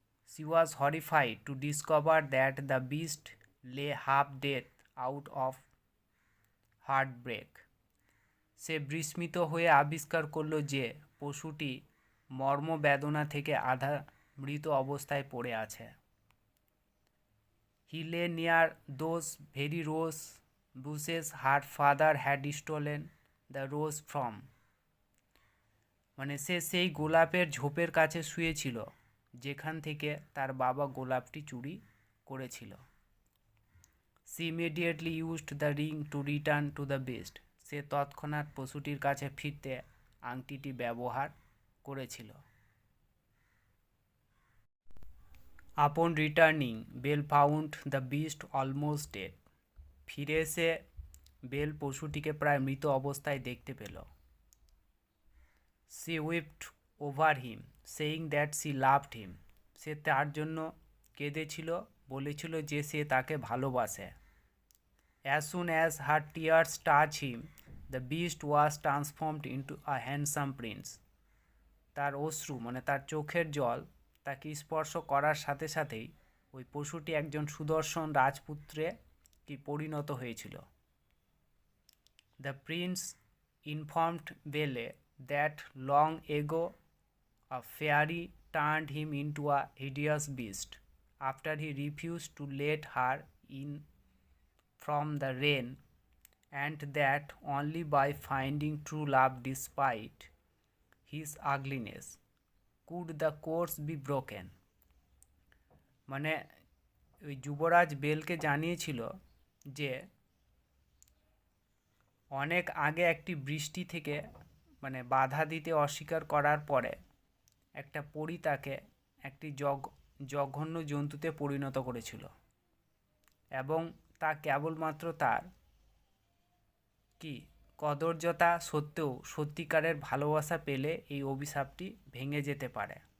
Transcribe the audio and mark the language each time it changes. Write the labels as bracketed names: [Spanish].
[English] She was horrified to discover that the beast lay half dead out of heartbreak. [Bangla] সে বিস্মিত হয়ে আবিষ্কার করল যে পশুটি মর্মবেদনা থেকে আধা মৃত অবস্থায় পড়ে আছে। [English] He lay near those very rose bushes her father had stolen the rose from. [Bangla] মানে সে সেই গোলাপের ঝোপের কাছে শুয়েছিল যেখান থেকে তার বাবা গোলাপটি চুরি করেছিল। [English] She immediately used the ring to return to the beast. [Bangla] সে তৎক্ষণাৎ পশুটির কাছে ফিরতে আংটিটি ব্যবহার করেছিল। [English] Upon returning, Belle found the beast almost dead. [Bangla] ফিরে এসে বেল পশুটিকে প্রায় মৃত অবস্থায় দেখতে পেল। [English] She wept over him, saying that she loved him. [Bangla] সে তার জন্য কেঁদেছিল, বলেছিল যে সে তাকে ভালোবাসে। [English] As soon as her tears touched him, the beast was transformed into a handsome prince. [Bangla] তার অশ্রু মানে তার চোখের জল তাকে স্পর্শ করার সাথে সাথেই ওই পশুটি একজন সুদর্শন রাজপুত্রে কি পরিণত হয়েছিল। [English] The prince informed Belle that long ago a fairy turned him into a hideous beast after he refused to let her in from the rain, and that only by finding true love despite his ugliness could the curse be broken. [Bangla] মানে ওই যুবরাজ বেলকে জানিয়েছিল যে অনেক আগে একটি বৃষ্টি থেকে মানে বাধা দিতে অস্বীকার করার পরে একটা পরী তাকে একটি জঘন্য জন্তুতে পরিণত করেছিল এবং তা কেবলমাত্র তার কি কদর্যতা সত্ত্বেও সত্যিকারের ভালোবাসা পেলে এই অভিশাপটি ভেঙে যেতে পারে।